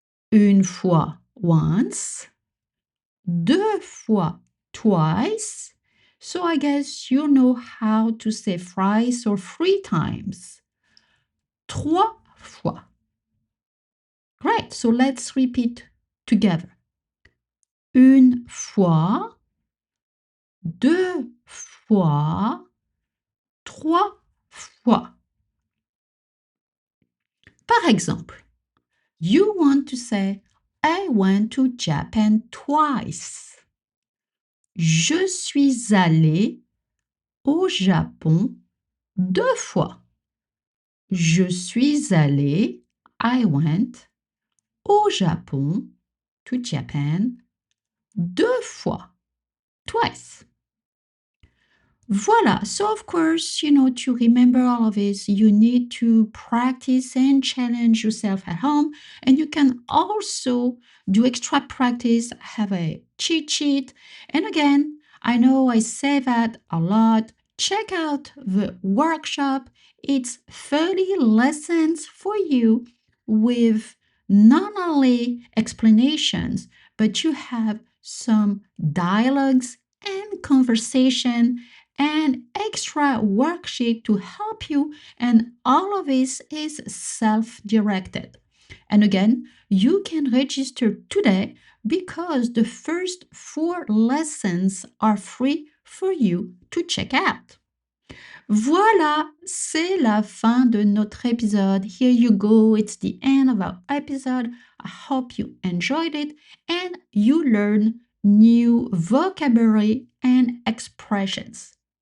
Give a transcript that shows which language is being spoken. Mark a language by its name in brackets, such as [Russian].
[French] Une fois, once. Deux fois, twice. [English] So I guess you know how to say thrice or 3 times. [French] Trois fois. [English] Great, so let's repeat together. [French] Une fois, deux fois, trois fois. Par exemple, [English] you want to say, I went to Japan twice. [French] Je suis allé au Japon 2 fois. Je suis allé, [English] I went, [French] au Japon, [English] to Japan, [French] 2 fois, twice. [English] Voila, so of course, to remember all of this, you need to practice and challenge yourself at home. And you can also do extra practice, have a cheat sheet. And again, I know I say that a lot. Check out the workshop. It's 30 lessons for you with not only explanations, but you have some dialogues and conversation and extra worksheet to help you, and all of this is self-directed. And again, you can register today because the first 4 lessons are free for you to check out. [French] Voilà, c'est la fin de notre épisode. [English] Here you go, it's the end of our episode. I hope you enjoyed it and you learn new vocabulary and expressions.